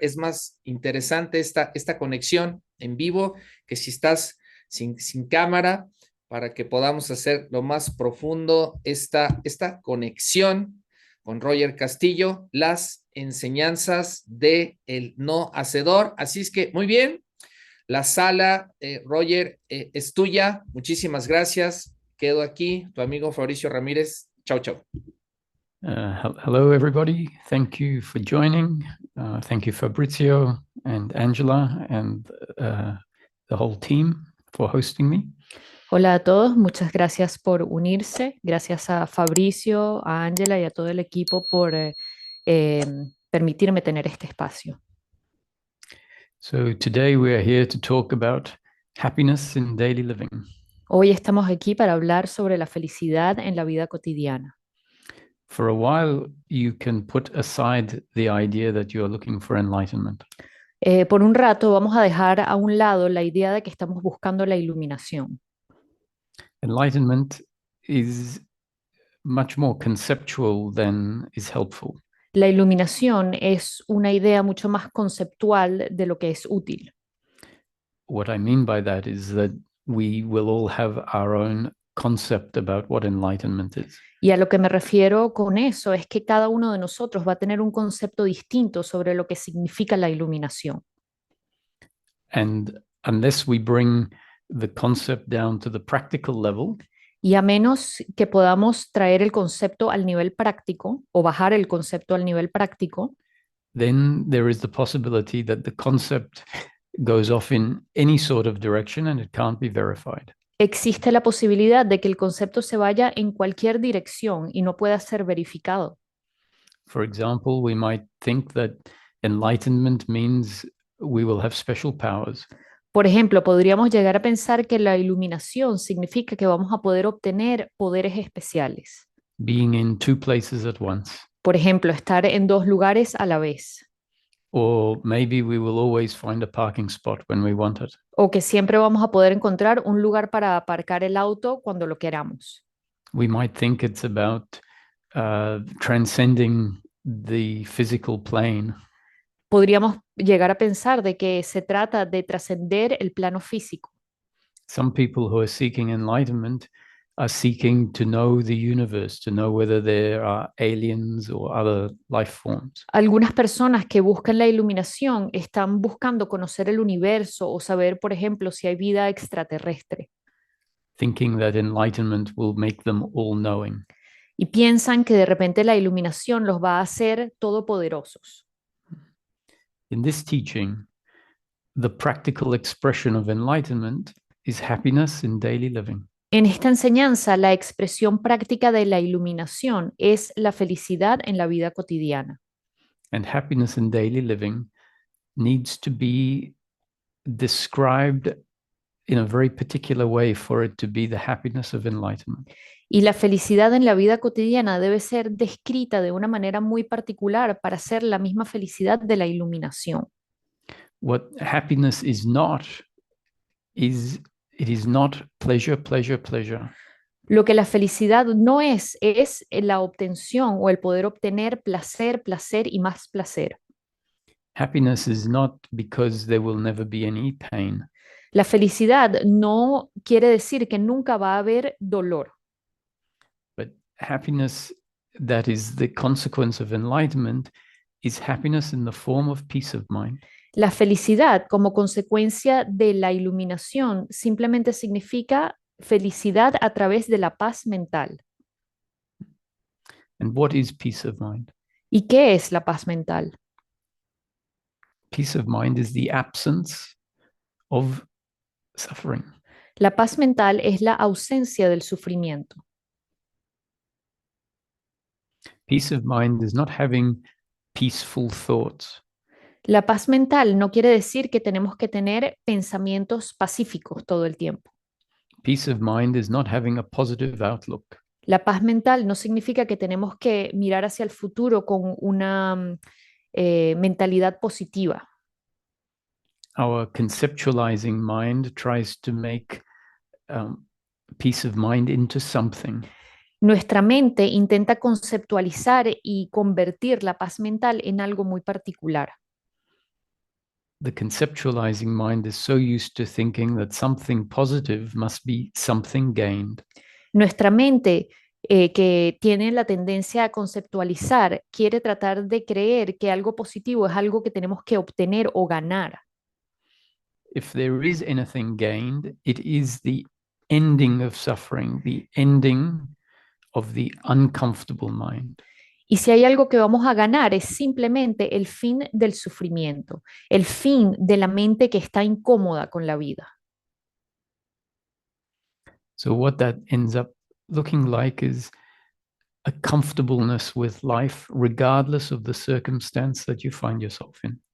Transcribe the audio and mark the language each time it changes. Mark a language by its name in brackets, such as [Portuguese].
[Spanish] Es más interesante esta conexión en vivo que si estás sin cámara, para que podamos hacer lo más profundo esta conexión con Roger Castillo, las enseñanzas de el no hacedor. Así es que, muy bien, la sala, Roger, es tuya. Muchísimas gracias. Quedo aquí, tu amigo Fabricio Ramírez. Chau, chau. [English] Hello, everybody. Thank you for joining. Thank you, Fabrizio and Angela and the whole team for hosting me. [Spanish] Hola a todos, muchas gracias por unirse. Gracias a Fabricio, a Ángela y a todo el equipo por permitirme tener este espacio. [English] So today we are here to talk about happiness in daily living. [Spanish] Hoy estamos aquí para hablar sobre la felicidad en la vida cotidiana. [English] For a while, you can put aside the idea that you are looking for enlightenment. [Spanish] Por un rato vamos a dejar a un lado la idea de que estamos buscando la iluminación. [English] Enlightenment is much more conceptual than is helpful. [Spanish] La iluminación es una idea mucho más conceptual de lo que es útil. [English] What I mean by that is that we will all have our own concept about what enlightenment is. [Spanish] Y a lo que me refiero con eso es que cada uno de nosotros va a tener un concepto distinto sobre lo que significa la iluminación. [English] And unless we bring the concept down to the practical level, [Spanish] y a menos que podamos traer el concepto al nivel práctico o bajar el concepto al nivel práctico, [English] then there is the possibility that the concept goes off in any sort of direction and it can't be verified. [Spanish] Existe la posibilidad de que el concepto se vaya en cualquier dirección y no pueda ser verificado. [English] For example, we might think that enlightenment means we will have special powers. [Spanish] Por ejemplo, podríamos llegar a pensar que la iluminación significa que vamos a poder obtener poderes especiales. [English] Being in two places at once. [Spanish] Por ejemplo, estar en dos lugares a la vez. [English] Or maybe we will always find a parking spot when we want it. [Spanish] O que siempre vamos a poder encontrar un lugar para aparcar el auto cuando lo queramos. [English] We might think it's about transcending the physical plane. [Spanish] Podríamos llegar a pensar de que se trata de trascender el plano físico. [English] Some people who are seeking enlightenment are seeking to know the universe, to know whether there are aliens or other life forms. [Spanish] Algunas personas que buscan la iluminación están buscando conocer el universo o saber, por ejemplo, si hay vida extraterrestre. [English] Thinking that enlightenment will make them all-knowing. [Spanish] Y piensan que de repente la iluminación los va a hacer todopoderosos. [English] In this teaching, the practical expression of enlightenment is happiness in daily living. [Spanish] En esta enseñanza, la expresión práctica de la iluminación es la felicidad en la vida cotidiana. [English] And happiness in daily living needs to be described in a very particular way for it to be the happiness of enlightenment. [Spanish] Y la felicidad en la vida cotidiana debe ser descrita de una manera muy particular para ser la misma felicidad de la iluminación. [English] What happiness is not is it is not pleasure, pleasure, pleasure. [Spanish] Lo que la felicidad no es la obtención o el poder obtener placer, placer y más placer. [English] Happiness is not because there will never be any pain. [Spanish] La felicidad no quiere decir que nunca va a haber dolor. [English] But happiness that is the consequence of enlightenment is happiness in the form of peace of mind. [Spanish] La felicidad como consecuencia de la iluminación simplemente significa felicidad a través de la paz mental. [English] And what is peace of mind? [Spanish] ¿Y qué es la paz mental? [English] Peace of mind is the absence of suffering. [Spanish] La paz mental es la ausencia del sufrimiento. [English] Peace of mind is not having peaceful thoughts. [Spanish] La paz mental no quiere decir que tenemos que tener pensamientos pacíficos todo el tiempo. [English] Peace of mind is not having a positive outlook. [Spanish] La paz mental no significa que tenemos que mirar hacia el futuro con una mentalidad positiva. [English] Our conceptualizing mind tries to make peace of mind into something. [Spanish] Nuestra mente intenta conceptualizar y convertir la paz mental en algo muy particular. [English] The conceptualizing mind is so used to thinking that something positive must be something gained. [Spanish] Nuestra mente, que tiene la tendencia a conceptualizar, quiere tratar de creer que algo positivo es algo que tenemos que obtener o ganar. [English] If there is anything gained, it is the ending of suffering, the ending of the uncomfortable mind. [Spanish] Y si hay algo que vamos a ganar es simplemente el fin del sufrimiento, el fin de la mente que está incómoda con la vida. [English] So what that ends up looking like is a comfortableness with life, regardless of the circumstance that you find yourself in.